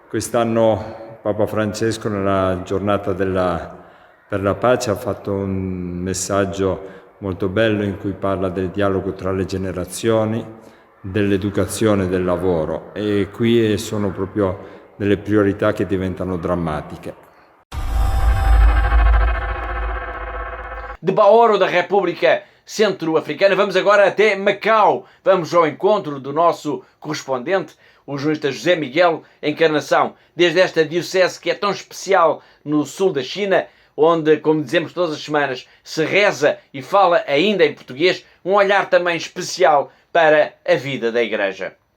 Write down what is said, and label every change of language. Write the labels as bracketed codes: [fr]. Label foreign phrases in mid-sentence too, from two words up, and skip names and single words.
[it] Quest'anno Papa Francesco, nella giornata della per la pace, ha fatto un messaggio molto bello in cui parla del dialogo tra le generazioni, dell'educazione e del lavoro, e qui sono proprio delle priorità che diventano drammatiche. [pt] De Baoro, da República Centro-Africana, vamos agora até Macau. Vamos ao encontro do nosso correspondente, o jornalista José Miguel Encarnação, desde esta diocese que é tão especial no sul da China, onde, como dizemos todas as semanas, se reza e fala ainda em português, um olhar também especial para a vida da Igreja.